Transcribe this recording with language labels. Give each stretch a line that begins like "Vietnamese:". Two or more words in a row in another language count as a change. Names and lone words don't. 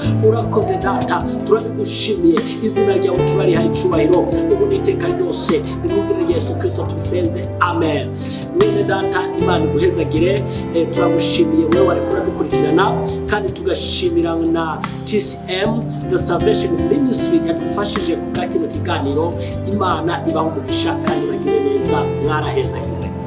Rundi: Urakoze Data, turabigushimiye, izina ryawe turariha icubahiro ubu n'iteka ryose, ni mu izina rya Yesu Kristo tubisenze, amen. Mwene Data, Imana iguhezagire, turagushimiye wewe wari kuradukurikirana, kandi tugashimira na TCM The Salvation Ministry yadufashije kubwa kino kiganiro. Imana ibahe umugisha kandi bagire neza, mwarahezagiwe.